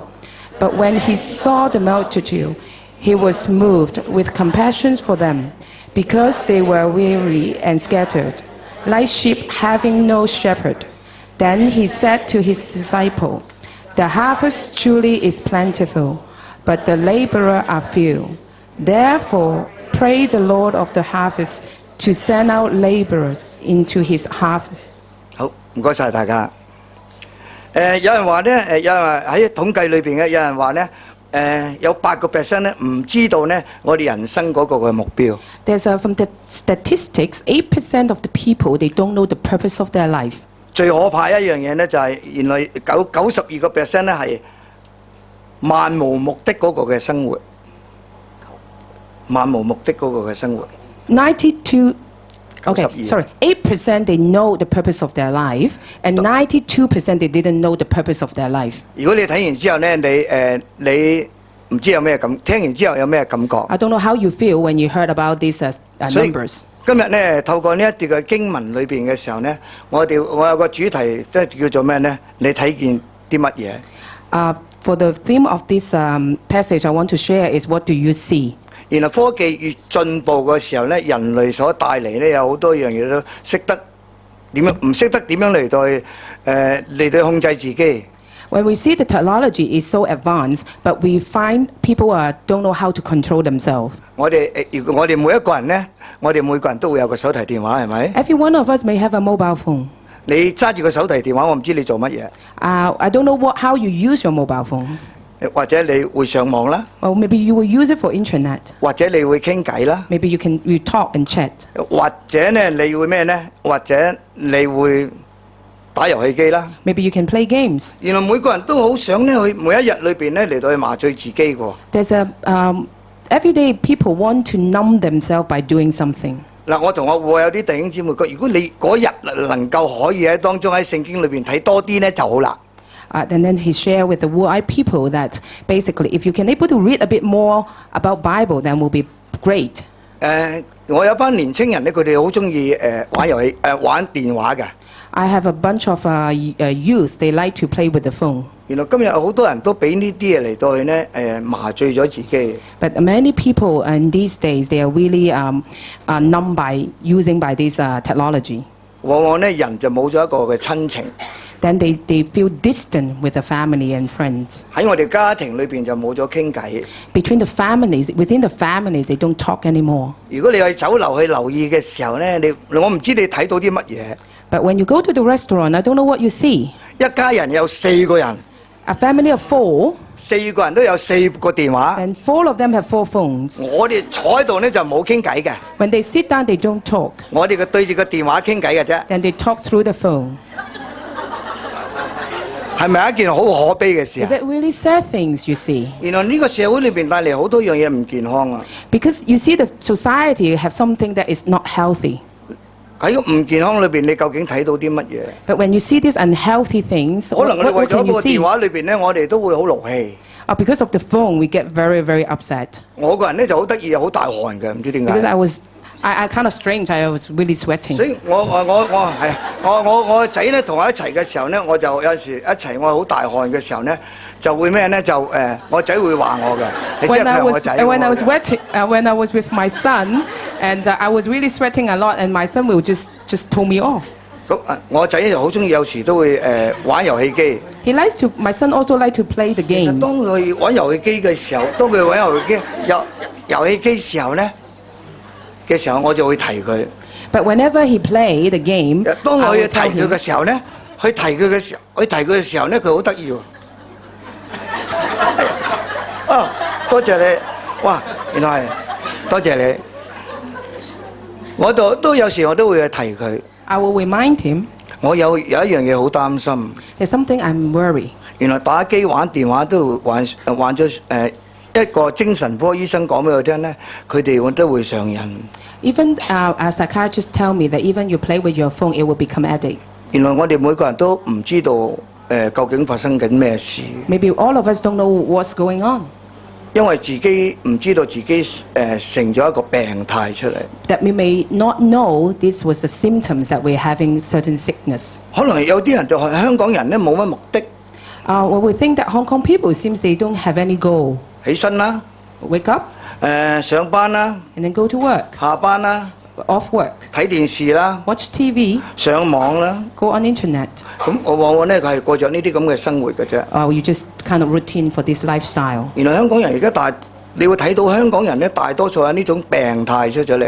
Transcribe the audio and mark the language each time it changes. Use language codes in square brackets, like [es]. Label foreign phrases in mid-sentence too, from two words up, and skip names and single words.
[en] But when he saw the multitude, he was moved with compassion for them, because they were weary and scattered, like sheep having no shepherd. Then he said to his disciples, "The harvest truly is plentiful, but the laborers are few. Therefore, pray the Lord of the harvest to send out laborers into his harvest." [yue] 好，唔該晒大家。有人話咧，有人喺統計裏邊嘅，有人話咧，有8%咧唔知道咧我哋人生嗰個嘅目標。 [en] There's from the statistics, 8% of the people they don't know the purpose of their life. [yue] 最可怕一樣嘢咧，就係原來92%咧係漫無目的嗰個嘅生活，漫無目的嗰個嘅生活。 92. [en] Okay, sorry. 8% they know the purpose of their life, and 92% they didn't know the purpose of their life. [yue] 如果你睇完之後咧，你唔知有咩感，聽完之後有咩感覺？ [en] I don't know how you feel when you heard about these numbers. [yue] 今日咧透過呢一段嘅經文裏邊嘅時候咧，我有個主題即係叫做咩咧？你睇見啲乜嘢？ [en] For the theme of this passage, I want to share is what do you see? [yue] 原來科技越進步嘅時候咧，人類所帶嚟咧有好多樣嘢都識得點樣，唔識得點樣嚟到控制自己。 [en] When we see the technology is so advanced, but we find people don't know how to control themselves. [yue] 我哋每一個人咧，我哋每個人都會有個手提電話，係咪？ [en] Every one of us may have a mobile phone. [yue] 你揸住個手提電話，我唔知你做乜嘢。 [en] I don't know how you use your mobile phone. [yue] 或者你會上網啦， [en] Or maybe you will use it for internet. [yue] 或者你會傾偈啦， [en] Maybe you talk and chat. [yue] 或者咧你會咩咧？或者你會打遊戲機啦。 [en] Maybe you can play games. [yue] 原來每個人都好想咧去每一日裏邊咧嚟到去麻醉自己喎。 [en] There's every day people want to numb themselves by doing something. [yue] 嗱，我同我有啲弟兄姊妹講，如果你嗰日能夠可以喺當中喺聖經裏邊睇多啲咧就好啦。 [en] And then he shared with the Wuoi people that basically, if you can able to read a bit more about Bible, then will be great. [yue] 我有班年青人咧，佢哋好中意玩遊戲玩電話嘅。 [en] I have a bunch of youth. They like to play with the phone. [yue] 原來今日好多人都俾呢啲嘢嚟到去咧麻醉咗自己。 [en] But many people in these days they are really numbed by using by this technology. [yue] 往往咧人就冇咗一個嘅親情。 [en] Then they feel distant with the family and friends. [yue] 喺我哋家庭裏邊就冇咗傾偈。 [en] Between the families, within the families, they don't talk anymore. [yue] 如果你去酒樓去留意嘅時候咧，我唔知你睇到啲乜嘢。 [en] But when you go to the restaurant, I don't know what you see. [yue] 一家人有4個人。 [en] A family of 4. [yue] 4 個人都有4個電話。 [en] And 4 of them have 4 phones. [yue] 我哋坐喺度咧就冇傾偈嘅。 [en] When they sit down, they don't talk. [yue] 我哋嘅對住個電話傾偈嘅啫。 [en] Then they talk through the phone. [yue] 係咪一件好可悲嘅事啊？ [en] Is it really sad things you see? [yue] 原來呢個社會裏邊帶嚟好多樣嘢唔健康啊！ [en] Because you see the society have something that is not healthy. [yue] 喺個唔健康裏邊，你究竟睇到啲乜嘢？ [en] But when you see these unhealthy things, [yue] 可能我哋為 what 咗 can 個 [en] you see? [yue] 電話裏邊咧，我哋都會好勞氣。 [en] Because of the phone, we get very, very upset. [yue] 我個人咧就好得意，好大汗嘅，唔知點 Because 解。 [en] I kind of strange. I was really sweating. [yue] 所以我仔咧同我一齊嘅時候咧，我就有時一齊我好大汗嘅時候咧，就會咩咧就我仔會話我嘅，你即係佢係我仔。 [en] When I was with my son, and I was really sweating a lot, and my son will just told me off. [yue] 咁我仔就好中意，有時都會玩遊戲機。 [en] My son also like to play the 其實 games. [yue] 當佢玩遊戲機嘅時候，遊戲機時候，我就會提佢。 [en] But whenever he play the game, [yue] 當我 I 去 will 提 tell 佢 him. 嘅時候咧，去提佢嘅時候咧，佢好得意喎。哦，多謝你，哇，原來係多謝你。我都有時我都會去提佢。 [en] I will remind him. [yue] 我有一樣嘢好擔心。 [en] There's something I'm worried. [yue] 原來打機玩電話都患咗一個精神科醫生講俾我聽咧，佢哋都會上癮。 [en] Even our psychiatrists tell me that even you play with your phone, it will become addict. [yue] 原來我哋每個人都唔知道究竟發生緊咩事， [en] Maybe all of us don't know what's going on. [yue] 因為自己唔知道自己成咗一個病態出嚟。 [en] That we may not know this was the symptoms that we're having certain sickness. [yue] 可能有啲人就係香港人咧冇乜目的， [en] Well, we think that Hong Kong people seems they don't have any goal. [yue] 起身啦， [en] Wake up [yue] 上班啦， [en] and then go to work, [yue] 下班啦， [en] off work, [yue] 睇電視啦， [en] watch TV, [yue] 上網啦。 [en] go on internet. [yue] 咁我往往咧佢係過咗呢啲咁嘅生活嘅啫。 [en] You just kind of routine for this lifestyle. [yue] 原來香港人而家你會睇到香港人咧大多數有呢種病態出咗嚟。